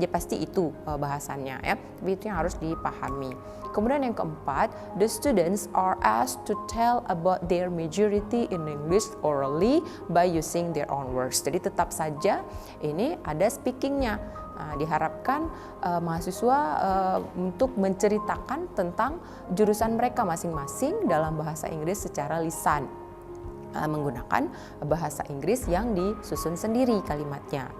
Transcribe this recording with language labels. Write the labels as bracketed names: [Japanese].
[Indonesian] Jadi pasti itu bahasannya ya. Tapi itu yang harus dipahami. Kemudian yang keempat, [English] the students are asked to tell about their majority in English orally by using their own words. [Indonesian] Jadi tetap saja ini ada speakingnya. Nah, diharapkan mahasiswa untuk menceritakan tentang jurusan mereka masing-masing dalam bahasa Inggris secara lisan, menggunakan bahasa Inggris yang disusun sendiri kalimatnya.